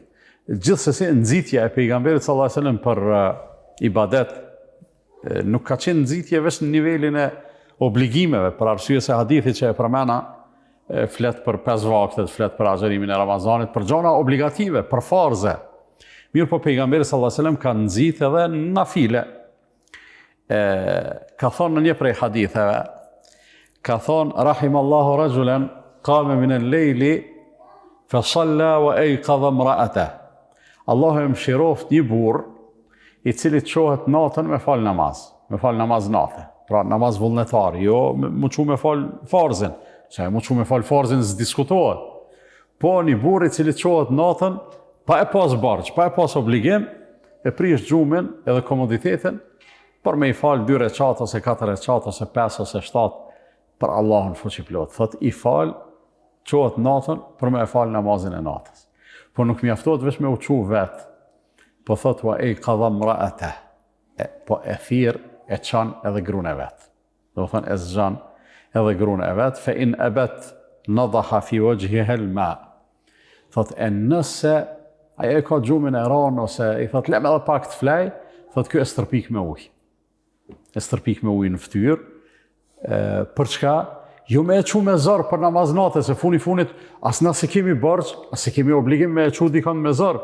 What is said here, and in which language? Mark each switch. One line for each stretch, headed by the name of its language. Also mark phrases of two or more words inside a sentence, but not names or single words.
Albanian: Gjithsesi nxitja e pejgamberit
Arabic: صلى الله عليه وسلم
Albanian: për ibadet nuk ka qenë nxitje vetëm në nivelin e obligimeve, për arsye se hadithi që e përmena flet për 5 vaktet, flet për agjerimin e Ramazanit, për gjona obligative, për farze. Mirë po pejgamberi
Arabic: صلى الله عليه وسلم
Albanian: ka nxit edhe nafile. Ka thonë në një prej haditheve, ka thonë
Arabic: رحم الله رجلا قام من الليل فصلى وأيقظ امرأته.
Albanian: Allahu e mëshiroft një burr i cili çohet natën me fal namaz natë. Pra namaz vullnetar, jo më çu me fal farzin, se më çu me fal farzin s'diskutohet. Po një burr i cili çohet natën pa e pas barç, pa e pas obligim, e prish xhumin edhe komoditetin për me i fal 2 recat ose 4 recat ose 5 ose 7 për Allahun fuqiplot. Thot i fal, çohet natën për me e fal namazin e natës. Po nuk mjaftohet vetëm me u çu vet. Po thot
Arabic: وأيقظ امرأته.
Albanian: Po e thirr e çan edhe gruan e vet. Do të thonë e zgjan edhe gruan e vet,
Arabic: فإن أبت نضح في وجهها الماء.
Albanian: Thot e nëse ajo ka xhumin e ron ose i thot lem edhe pak të flej, thot ky e stërpik me ujë. E stërpik me ujë në fytyrë. Për çka? Jo me e çu me zor për namaz natë, se funit as na se kemi borx, as se kemi obligim me e çu dikon me zor.